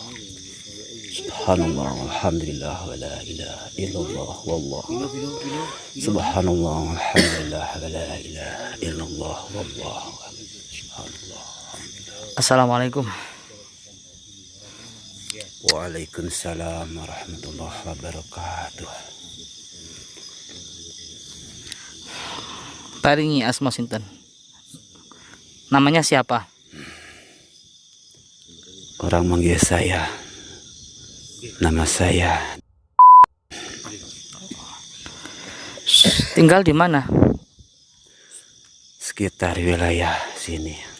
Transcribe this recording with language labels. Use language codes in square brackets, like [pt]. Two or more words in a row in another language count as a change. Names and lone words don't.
[ar] سبحان الله والحمد لله ولا إله إلا الله. والله سبحان الله والحمد لله ولا إله إلا الله. والله سبحان الله. السلام عليكم. وعليكم السلام ورحمة الله وبركاته. [jv] Paringi asma sinten. [id] Namanya siapa? Orang manggil saya. Nama saya. Tinggal di mana? Sekitar wilayah sini.